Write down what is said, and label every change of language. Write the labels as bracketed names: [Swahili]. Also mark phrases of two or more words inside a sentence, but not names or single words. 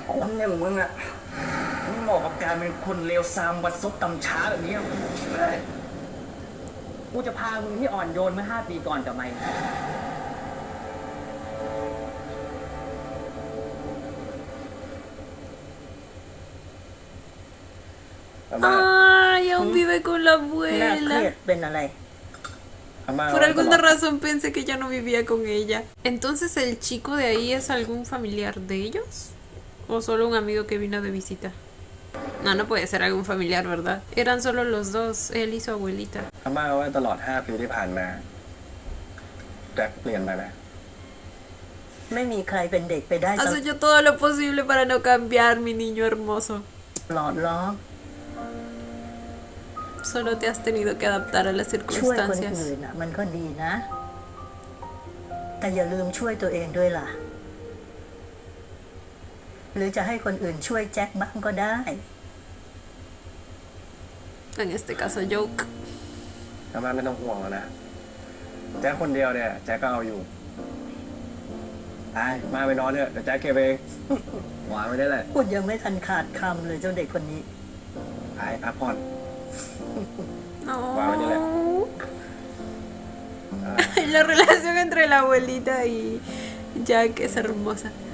[Thai] คนอย่างมึงอ่ะไม่เหมาะกับการเป็นคนเลวทรามบัดซบตำช้าแบบนี้หรอก กูจะพามึงที่อ่อนโยนเมื่อ5 ปีก่อนกลับมา อาม่า [Spanish] Ay, aún vive con la [Thai] น่าเครีย [Spanish] abuela. [Thai] ดเป็นอะไร อาม่า [Spanish] Por alguna razón pensé que ya no vivía con ella. Entonces, ¿el chico de ahí es algún familiar de ellos? ¿O solo un amigo que vino de visita? No, no puede ser algún familiar, ¿verdad? Eran solo los dos, él y su abuelita. [Thai] อาม่าว่าตลอด5 ปีที่ผ่านมาแจ็คเปลี่ยนไปไหม ไม่มีใครเป็นเด็กไปได้ [Spanish] Has hecho todo lo posible para no cambiar, mi niño hermoso. [Thai] ตลอดล้อ [Spanish] Solo te has tenido que adaptar a las [Thai] ช่วยคน [Spanish] circunstancias. [Thai] อื่นอ่ะ มันก็ดีนะ แต่อย่าลืมช่วยตัวเองด้วยล่ะ หรือจะให้คนอื่นช่วยแจ็คบ้างก็ได้ [Spanish] En este caso, Joke. [Thai] อาม่าไม่ต้องห่วงแล้วนะแจ็คคนเดียวเนี่ยแจ็คก็เอาอยู่มาไปนอนเถอะเดี๋ยวแจ็คเก็บเองวางไว้ได้แหละ พูดยังไม่ทันขาดคำเลยเจ้าเด็กคนนี้ พักผ่อน [Spanish] No. Wow, ya La relación entre la abuelita y Jack es hermosa.